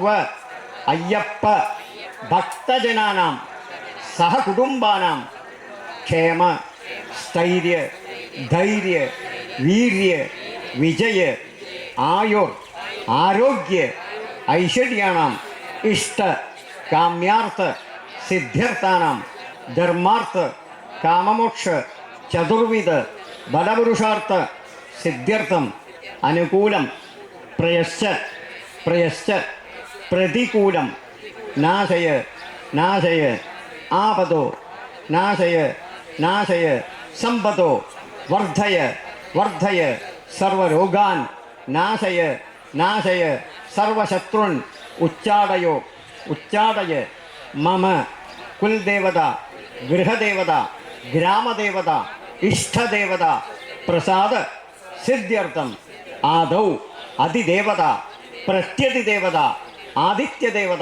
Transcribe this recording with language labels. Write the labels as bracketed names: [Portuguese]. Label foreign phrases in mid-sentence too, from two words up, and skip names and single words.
[Sanskrit] अय्यप्प भक्तजनानां सहकुटुम्बानां क्षेम स्थैर्य धैर्य वीर्य विजय आयुर आरोग्य ऐश्वर्याणाम् इष्ट काम्यार्थ सिद्ध्यर्थानां धर्मार्थ काममोक्ष चतुर्विध बलपुरुषार्थ सिद्ध्यर्थम अनुकूलम प्रयश्च प्रतिकूलम नाशय नाशय आपदो नाशय नाशय संपदो वर्धय वर्धय സർവരോഗാൻ നാശയ നാശയ സർവശത്രുൻ ഉച്ചാടയോ ഉച്ചാടയ മമ കുൽദേവത ഗൃഹദേവത ഗ്രാമദേവത ഇഷ്ടദേവത പ്രസാദ സിദ്ധ്യർത്ഥം ആദൗ അതിദേവത പ്രത്യതിദേവത ആദിത്യദേവത